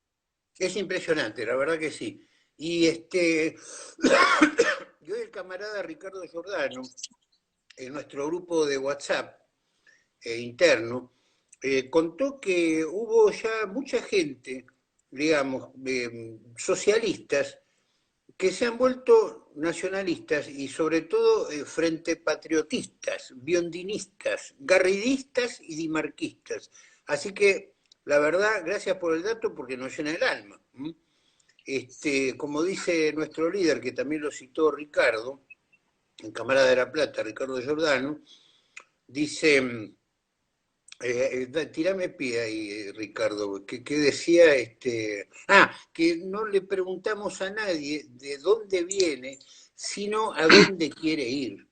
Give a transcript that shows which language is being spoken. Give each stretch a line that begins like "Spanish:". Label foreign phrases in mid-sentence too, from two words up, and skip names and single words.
Spanish: Es impresionante, la verdad que sí. Y y hoy el camarada Ricardo Giordano, en nuestro grupo de WhatsApp interno, contó que hubo ya mucha gente, digamos, socialistas, que se han vuelto nacionalistas y sobre todo frente patriotistas, biondinistas, garridistas y dimarquistas. Así que, la verdad, gracias por el dato porque nos llena el alma. Como dice nuestro líder, que también lo citó Ricardo, en Camarada de la Plata, Ricardo Giordano, dice, tirame pie ahí, Ricardo, que decía, que no le preguntamos a nadie de dónde viene, sino a dónde quiere ir.